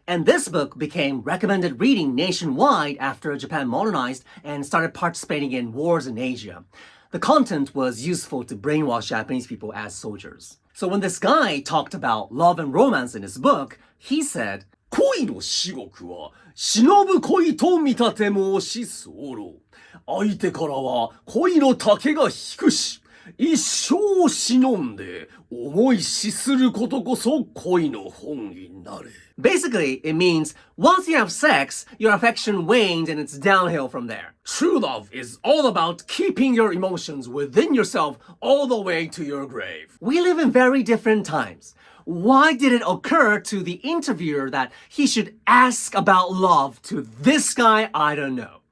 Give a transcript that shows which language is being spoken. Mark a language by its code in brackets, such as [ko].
[en] And this book became recommended reading nationwide after Japan modernized and started participating in wars in Asia. The content was useful to brainwash Japanese people as soldiers. So when this guy talked about love and romance in his book, he said, [ja] 恋の至極は忍ぶ恋と見立て申し候。相手からは恋の丈が引くし、一生忍んで思いしすることこそ恋の本意なれ。 [en] Basically, it means once you have sex, your affection wanes and it's downhill from there. True love is all about keeping your emotions within yourself all the way to your grave. We live in very different times. Why did it occur to the interviewer that he should ask about love to this guy? I don't know.